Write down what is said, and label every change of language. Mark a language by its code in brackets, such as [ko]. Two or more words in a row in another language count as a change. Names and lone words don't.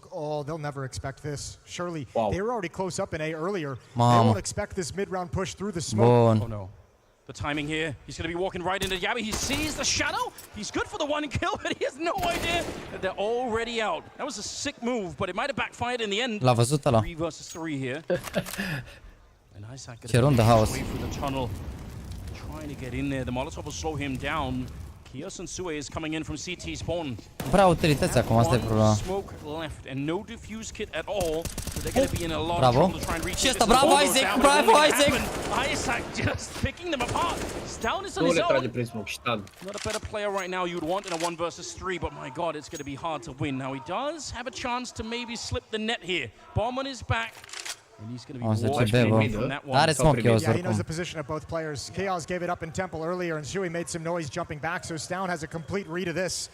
[en] Oh, they'll never expect this. Surely, they were already close up in A earlier. They won't expect this mid-round push through the smoke. Oh no. The timing here, he's going to be walking right into Yabby. He sees the shadow. He's good for the 1 kill, but he has no idea that they're already out. That was a sick move, but it might have backfired in the end. [ro] L-a văzut ăla. [en] 3 versus 3 here. And Isaac [ro] ce rundă haos. [en] away through the tunnel, trying to get in there. The Molotov will slow him down. Kios and Sue is coming in from CT spawn. [ro] Prea utilități acum, asta e problema. [en] Smoke left and no diffuse kit at all. So they're going to be in a lot of trouble to try and reach. [ro] Și ăsta, bravo Isaac, bravo Isaac. [en] Isaac just picking them apart. Down is on his own. Not a better player right now you'd want in a 1 versus 3, but my god, it's going to be hard to win. Now he does have a chance to maybe slip the net here. Bomb on his back. And he's going to be watching from that one. Yeah, he knows the position of both players. Chaos gave it up in Temple earlier, and Shui made some noise jumping back, so Stown has a complete read of this.